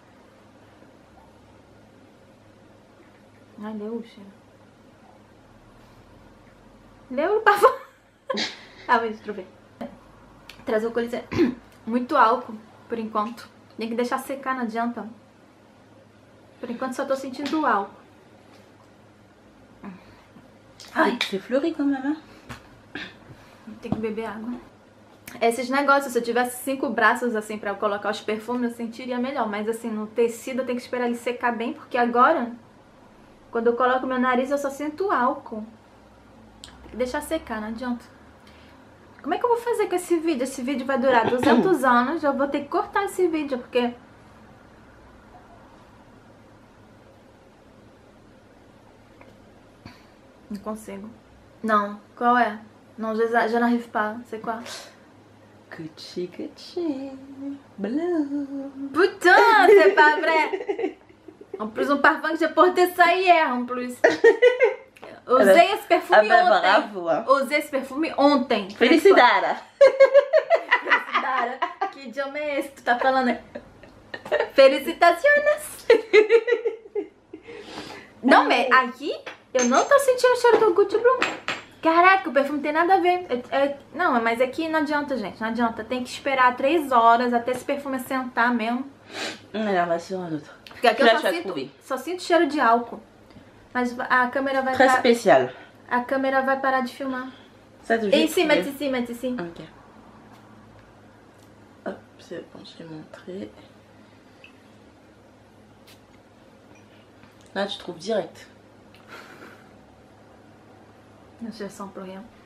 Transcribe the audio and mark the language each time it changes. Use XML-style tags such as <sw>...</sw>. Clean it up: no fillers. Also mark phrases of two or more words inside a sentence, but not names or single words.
<pt>Ai, deu o cheiro. Deu o parfum. Ah, mas deixa eu ver. Trazer o coliseu. Muito álcool, por enquanto. Tem que deixar secar, não adianta. Por enquanto só tô sentindo o álcool.</pt> <fr>Ai, c'est fleuri quand même, hein?</fr> <pt>Tem que beber água. Esses negócios, se eu tivesse 5 braços assim pra eu colocar os perfumes, eu sentiria melhor. Mas assim, no tecido eu tenho que esperar ele secar bem, porque agora... Quando eu coloco meu nariz, eu só sinto álcool. Tem que deixar secar, não adianta. Como é que eu vou fazer com esse vídeo? Esse vídeo vai durar 200 anos. Eu vou ter que cortar esse vídeo, porque... Não consigo. Não. Qual é?</pt> <fr>Non, je n'arrive pas. C'est quoi? Gucci, Gucci. Blue. Putain, c'est pas vrai! En plus, um parfum que j'ai porté ça hier, en plus.</fr> <pt>Usei esse perfume ontem.</pt> <fr>Bravo, hein?</fr> <pt>Usei esse perfume ontem. Felicidade. Felicidade. Que idioma é esse que tu tá falando? Felicitações. Não, mas aqui eu não tô sentindo o cheiro do Gucci Blue. Caraca, o perfume tem nada a ver. Não, mas aqui não adianta, gente. Não adianta. Tem que esperar 3 horas até esse perfume assentar mesmo.</pt> <fr>Alors, on va sur un autre.</fr> <pt>Porque aqui eu só sinto cheiro de álcool. Mas a câmera vai...</pt> <fr>Très spécial.</fr> <pt>A câmera vai parar de filmar.</pt> <fr>Ça, tout Ici, mets ici, mets ici. Ok. Hop, c'est bon, je l'ai montré. Là, tu trouves direct. Je sens plus rien.</fr>